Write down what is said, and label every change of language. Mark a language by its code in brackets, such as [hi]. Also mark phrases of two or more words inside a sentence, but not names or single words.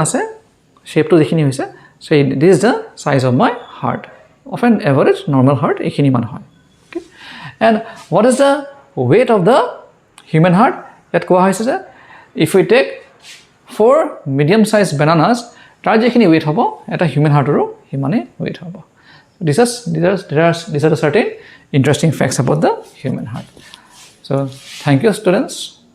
[en] আছে shape to [as] দেখিনি হৈছে [en] so this is the size of my heart of an average normal heart [as] এখিনি মান হয় [en] okay and what is the weight of the human heart [as] ইয়াত কোৱা হৈছে যে [en] if we take 4 medium sized bananas [as] তাৰ যেখিনি weight হ'ব এটা human heartৰো হিমানে weight হ'ব [en] these are the certain interesting facts about the human heart so thank you students